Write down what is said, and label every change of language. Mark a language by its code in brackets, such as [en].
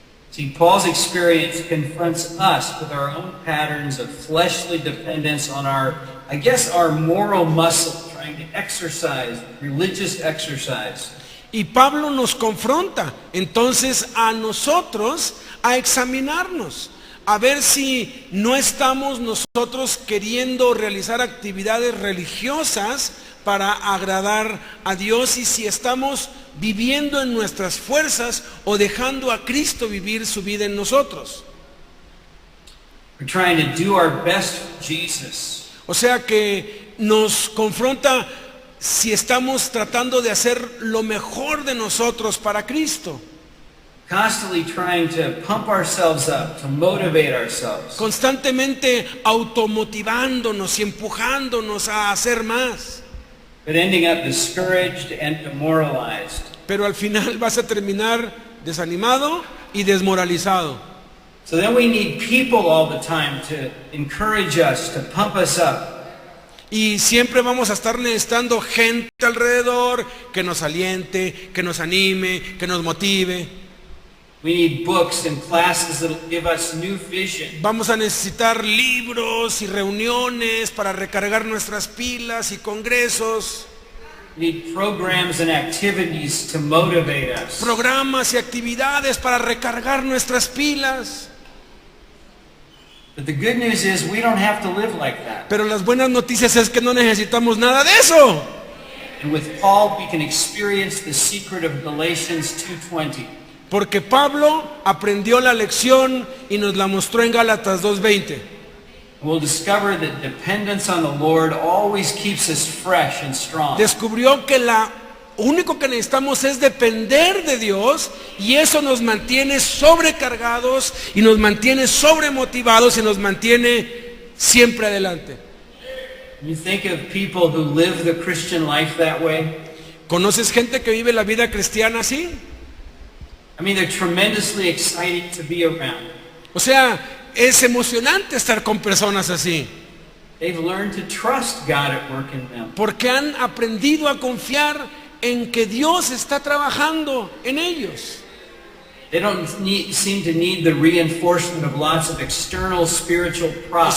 [en] See, Paul's experience confronts us with our own patterns of fleshly dependence on our moral muscle, trying to exercise, religious exercise. [es] Y Pablo nos confronta entonces a nosotros a examinarnos, a ver si no estamos nosotros queriendo realizar actividades religiosas para agradar a Dios y si estamos viviendo en nuestras fuerzas o dejando a Cristo vivir su vida en nosotros. [en] We're trying to do our best for Jesus. [es] O sea que nos confronta si estamos tratando de hacer lo mejor de nosotros para Cristo. [en] Constantly trying to pump ourselves up, to motivate ourselves. [es] Constantemente automotivándonos y empujándonos a hacer más. [en] But ending up discouraged and demoralized. [es] Pero al final vas a terminar desanimado y desmoralizado. [en] So then we need people all the time to encourage us, to pump us up. [es] Y siempre vamos a estar necesitando gente alrededor que nos aliente, que nos anime, que nos motive. [en] We need books and classes that will give us new vision. [es] Vamos a necesitar libros y reuniones para recargar nuestras pilas y congresos. [en] We need programs and activities to motivate us. [es] Programas y actividades para recargar nuestras pilas. [en] But the good news is we don't have to live like that. [es] Pero las buenas noticias es que no necesitamos nada de eso. [en] And with Paul we can experience the secret of Galatians 2:20. [es] Porque Pablo aprendió la lección y nos la mostró en Gálatas 2:20. [en] We'll discover that dependence on the Lord always keeps us fresh and strong. [es] Descubrió que lo único que necesitamos es depender de Dios y eso nos mantiene sobrecargados y nos mantiene sobremotivados y nos mantiene siempre adelante. [en] You think of people who live the Christian life that way? [es] ¿Conoces gente que vive la vida cristiana así? [en] I mean, they're tremendously exciting to be around. [es] O sea, es emocionante estar con personas así, [en] They've learned to trust God at work in them. [es] porque han aprendido a confiar en que Dios está trabajando en ellos. [en] They don't seem to need the reinforcement of lots of external spiritual props.